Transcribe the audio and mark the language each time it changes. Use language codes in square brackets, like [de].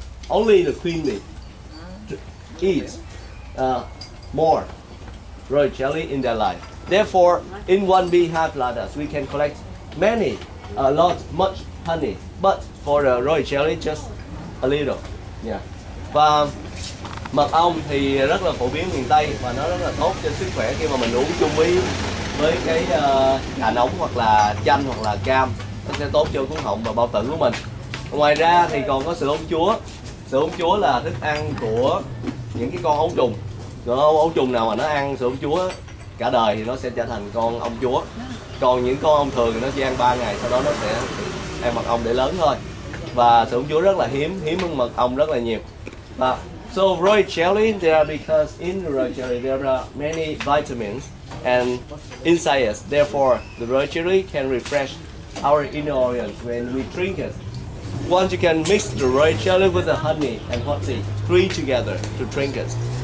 [en] Only the queen bee eats more royal jelly in their life. Therefore, in one beehive like us, we can collect much honey, but for the royal jelly, just a little. Yeah. [vi] Và mật ong thì rất là phổ biến miền Tây và nó rất là tốt cho sức khỏe khi mà mình uống chung với cái trà nóng hoặc là chanh hoặc là cam, nó sẽ tốt cho cuống họng và bao tử của mình. Ngoài ra thì còn có sữa ong chúa. Sữa ong chúa là thức ăn của những cái con ấu trùng. Ấu trùng nào mà nó ăn sữa ong chúa cả đời thì nó sẽ trở thành con ong chúa. Còn những con ong thường thì nó chỉ ăn 3 ngày, sau đó nó sẽ ăn mật ong để lớn thôi. Và sữa ong chúa rất là hiếm hơn mật ong rất là nhiều. [en] So royal jelly, because in the royal jelly there are many vitamins and inside it. Therefore, the royal jelly can refresh our inner organs when we drink it. Once you can mix the royal jelly with the honey and hot tea, 3 together to drink it.